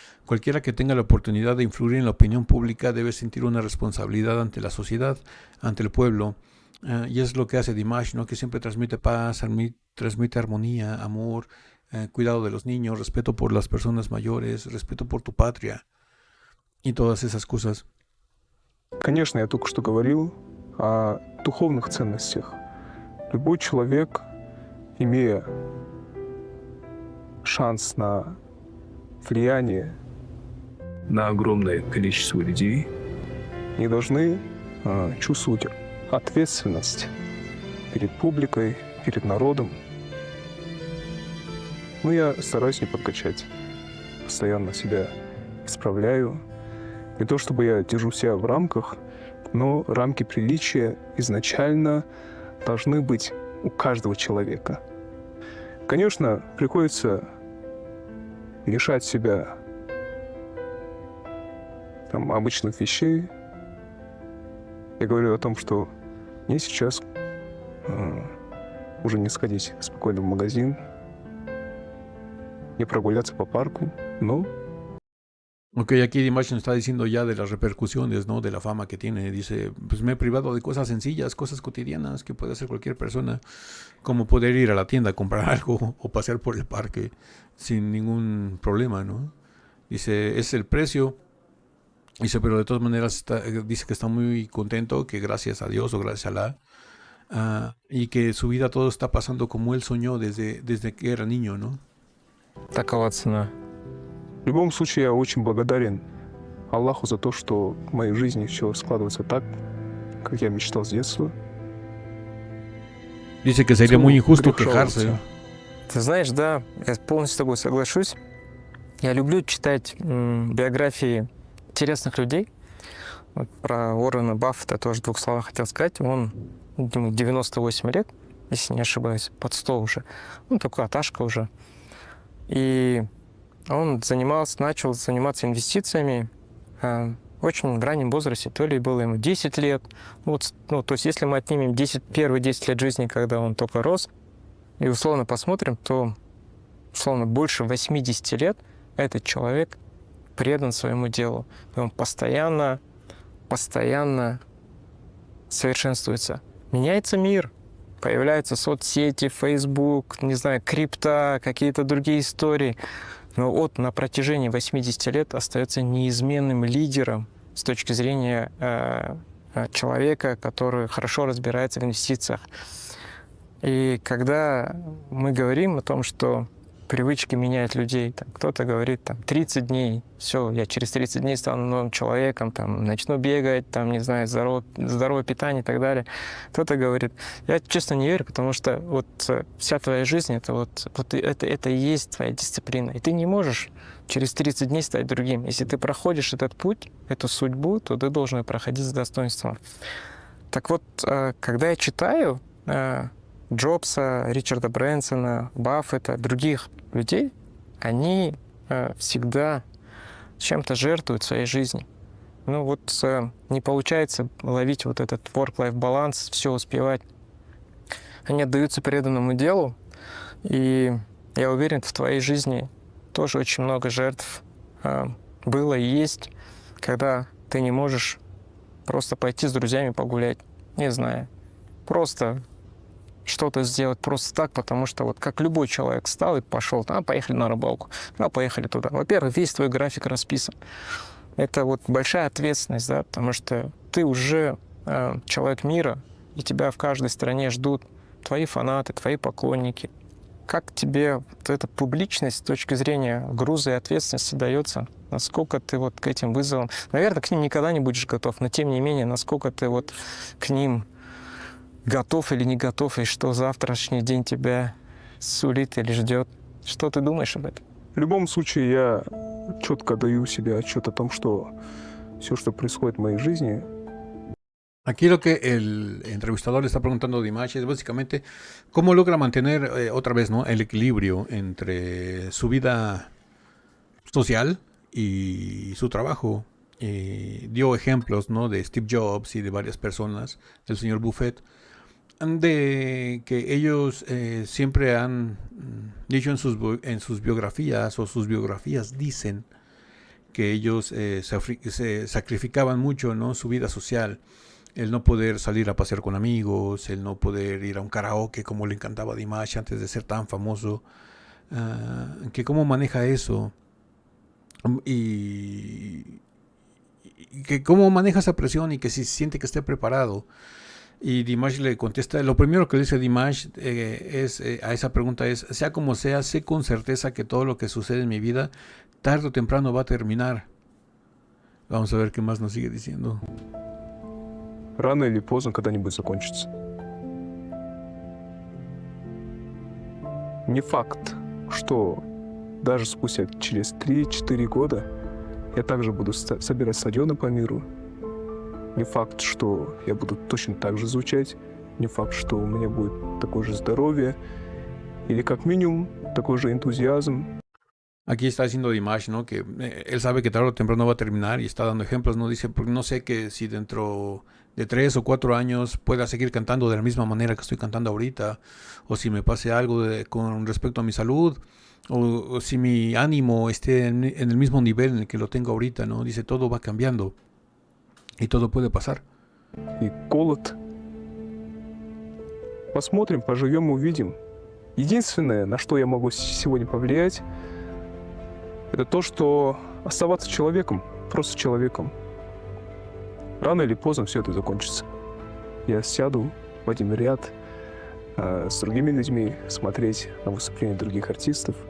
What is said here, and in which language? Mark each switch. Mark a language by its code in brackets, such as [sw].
[es] Cualquiera que tenga la oportunidad de influir en la opinión pública debe sentir una responsabilidad ante la sociedad, ante el pueblo. Y es lo que hace Dimash, ¿no? Que siempre transmite paz, transmite armonía, amor, cuidado de los niños, respeto por las personas mayores, respeto por tu patria y todas esas cosas. [ru] Конечно, я только что говорил о духовных ценностях. Любой человек, имея шанс на влияние на огромное количество людей, не должны чувствовать ответственность перед публикой, перед народом. Но я стараюсь не подкачать. Постоянно себя исправляю. Не то чтобы я держу себя в рамках, но рамки приличия изначально должны быть у каждого человека. Конечно, приходится лишать себя обычных вещей. Я говорю о том, что мне сейчас уже не sходить спокойно в magazine, не прогуляться по парку, но... [es] Ok, aquí Dimash nos está diciendo ya de las repercusiones, ¿no? De la fama que tiene. Dice, pues me he privado de cosas sencillas, cosas cotidianas que puede hacer cualquier persona, como poder ir a la tienda a comprar algo o pasear por el parque sin ningún problema, ¿no? Dice, es el precio. Dice, pero de todas maneras dice que está muy contento, que gracias a Dios o gracias a Alá, y que su vida todo está pasando como él soñó desde que era niño, ¿no? [ru] Такова цена. В любом случае, я очень благодарен Аллаху за то, что в моей жизни все складывается так, как я мечтал с детства. [es] Dice que sería muy injusto quejarse. [ru] Ты знаешь, да, я полностью с тобой соглашусь. Я люблю читать биографии интересных людей. Вот про Уоррена Баффета тоже в 2 словах хотел сказать. Он, ему 98 лет, если не ошибаюсь, под 100 уже. Ну, такой аташка уже. И он начал заниматься инвестициями очень в раннем возрасте. То ли было ему 10 лет. Вот, ну, то есть если мы отнимем первые 10 лет жизни, когда он только рос, и условно посмотрим, то условно больше 80 лет этот человек предан своему делу. И он постоянно совершенствуется. Меняется мир. Появляются соцсети, Facebook, не знаю, крипта, какие-то другие истории. Но вот на протяжении 80 лет остается неизменным лидером с точки зрения человека, который хорошо разбирается в инвестициях. И когда мы говорим о том, что привычки меняют людей, кто-то говорит, 30 дней, все, я через 30 дней стану новым человеком, начну бегать, не знаю, здоровое питание и так далее. Кто-то говорит, я честно не верю, потому что вот вся твоя жизнь, это и есть твоя дисциплина. И ты не можешь через 30 дней стать другим. Если ты проходишь этот путь, эту судьбу, то ты должен ее проходить с достоинством. Так вот, когда я читаю Джобса, Ричарда Брэнсона, Баффета, других людей, они всегда чем-то жертвуют своей жизнью. Ну вот не получается ловить вот этот work-life баланс, все успевать. Они отдаются преданному делу, и я уверен, в твоей жизни тоже очень много жертв было и есть, когда ты не можешь просто пойти с друзьями погулять, не знаю, просто что-то сделать просто так, потому что вот как любой человек встал и пошел, поехали на рыбалку, поехали туда. Во-первых, весь твой график расписан. Это вот большая ответственность, да, потому что ты уже человек мира, и тебя в каждой стране ждут твои фанаты, твои поклонники. Как тебе вот эта публичность с точки зрения груза и ответственности дается? Насколько ты вот к этим вызовам... Наверное, к ним никогда не будешь готов, но тем не менее, насколько ты вот к ним готов или не готов, и что завтрашний день тебя сулит или ждет. Что ты думаешь об этом? В любом случае, я четко даю себе отчет о том, что все, что происходит в моей жизни, [es] Aquí lo que el entrevistador le está preguntando a Dimash es básicamente cómo logra mantener otra vez, ¿no?, el equilibrio entre su vida social y su trabajo. Dio ejemplos, ¿no?, de Steve Jobs y de varias personas, del señor Buffett, de que ellos siempre han dicho en sus biografías, o sus biografías dicen que ellos se sacrificaban mucho, ¿no?, su vida social. El no poder salir a pasear con amigos, el no poder ir a un karaoke como le encantaba a Dimash antes de ser tan famoso, que cómo maneja eso y que cómo maneja esa presión y que si siente que esté preparado. Y Dimash le contesta, lo primero que le dice Dimash a esa pregunta es, sea como sea, sé con certeza que todo lo que sucede en mi vida, tarde o temprano va a terminar. Vamos a ver qué más nos sigue diciendo. [ru] рано или поздно когда-нибудь закончится. Не факт, что даже спустя через 3-4 года я также буду собирать стадионы по миру. Не факт, что я буду точно так же звучать. Не факт, что у меня будет такое же здоровье. Или как минимум такой же энтузиазм. [es] Aquí está diciendo Dimash, ¿no?, que él sabe que tarde o temprano va a terminar y está dando ejemplos, ¿no? Dice, porque no sé que si dentro de 3 o 4 años pueda seguir cantando de la misma manera que estoy cantando ahorita, o si me pase algo con respecto a mi salud, o si mi ánimo esté en el mismo nivel en el que lo tengo ahorita, ¿no? Dice, todo va cambiando y todo puede pasar. [ru] И голод. Посмотрим, поживем, увидим. Единственное, на что я могу сегодня повлиять, это то, что оставаться человеком, просто человеком. Рано или поздно все это закончится. Я сяду в один ряд с другими людьми, смотреть на выступления других артистов.